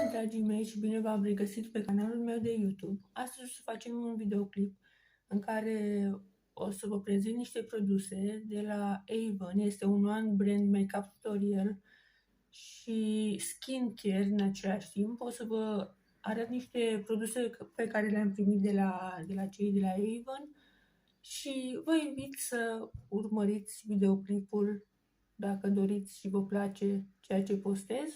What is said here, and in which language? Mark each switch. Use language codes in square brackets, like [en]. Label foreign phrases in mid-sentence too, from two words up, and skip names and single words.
[ro] dragii mei, și bine v-am regăsit pe canalul meu de YouTube. Astăzi o să facem un videoclip în care o să vă prezint niște produse de la Avon. Este un [en] one brand makeup tutorial [ro] și skincare în același timp. O să vă arăt niște produse pe care le-am primit de la cei de la Avon și vă invit să urmăriți videoclipul dacă doriți și vă place ceea ce postez.